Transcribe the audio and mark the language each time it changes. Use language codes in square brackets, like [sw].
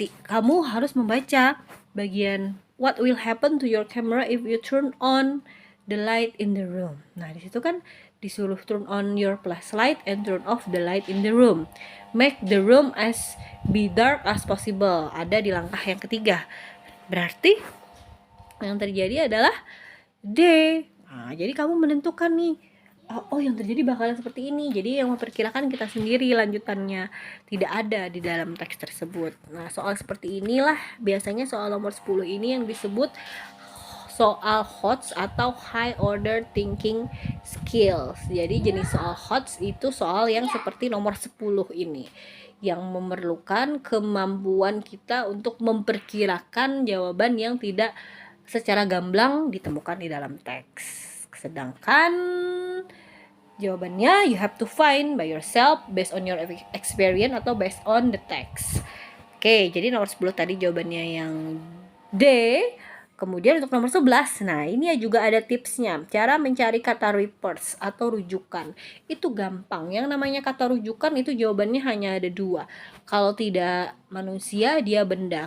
[id] Kamu harus membaca bagian [en] what will happen to your camera if you turn on the light in the room. [id] Nah, di situ kan disuruh [en] turn on your flashlight and turn off the light in the room. Make the room as be dark as possible. [id] Ada di langkah yang ketiga. Berarti yang terjadi adalah D. Nah, jadi kamu menentukan nih, yang terjadi bakalan seperti ini. Jadi yang memperkirakan kita sendiri lanjutannya, tidak ada di dalam teks tersebut. Nah, soal seperti inilah biasanya soal nomor 10 ini yang disebut soal HOTS atau High Order Thinking Skills. Jadi jenis soal HOTS itu soal yang seperti nomor 10 ini, yang memerlukan kemampuan kita untuk memperkirakan jawaban yang tidak secara gamblang ditemukan di dalam teks. Sedangkan jawabannya [en] you have to find by yourself based on your experience atau based on the text. [id] Oke, jadi nomor 10 tadi jawabannya yang D. Kemudian untuk nomor 11, nah ini juga ada tipsnya. Cara mencari kata reverse atau rujukan. Itu gampang. Yang namanya kata rujukan itu jawabannya hanya ada 2. Kalau tidak manusia, dia benda.